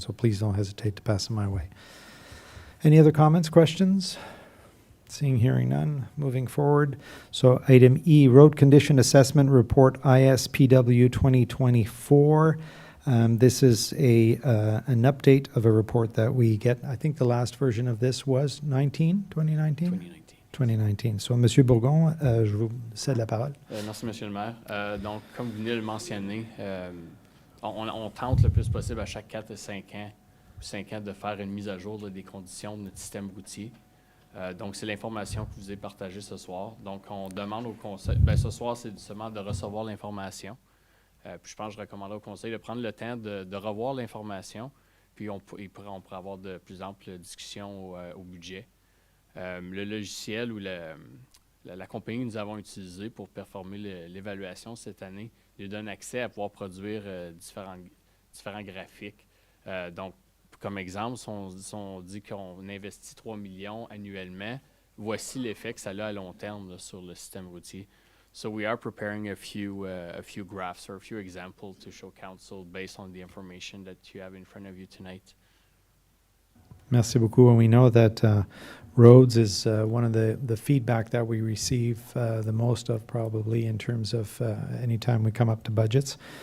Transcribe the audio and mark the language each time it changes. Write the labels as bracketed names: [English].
[English] So please don't hesitate to pass them my way. Any other comments, questions? Seeing, hearing none. Moving forward. So item E, Road Condition Assessment Report ISPW 2024. This is an update of a report that we get. I think the last version of this was 2019? 2019. [French] So, Monsieur Bourgon, je vous cède la parole. Merci, Monsieur le maire. Donc, comme vous venez de le mentionner, on tente le plus possible à chaque 4 et 5 ans, de faire une mise à jour des conditions de notre système routier. Donc, c'est l'information que je vous ai partagée ce soir. Donc, on demande au conseil, ce soir, c'est seulement de recevoir l'information. Puis je pense que je recommanderais au conseil de prendre le temps de revoir l'information, puis on pourrait avoir de plus amples discussions au budget. Le logiciel ou la compagnie que nous avons utilisée pour performer l'évaluation cette année lui donne accès à pouvoir produire différents graphiques. Donc, comme exemple, si on dit qu'on investit 3 millions annuellement, voici l'effet que ça a à long terme là, sur le système routier. [English] So we are preparing a few graphs or a few examples to show council based on the information that you have in front of you tonight. [French] Merci beaucoup. [English] And we know that roads is one of the feedback that we receive the most of, probably, in terms of anytime we come up to budgets.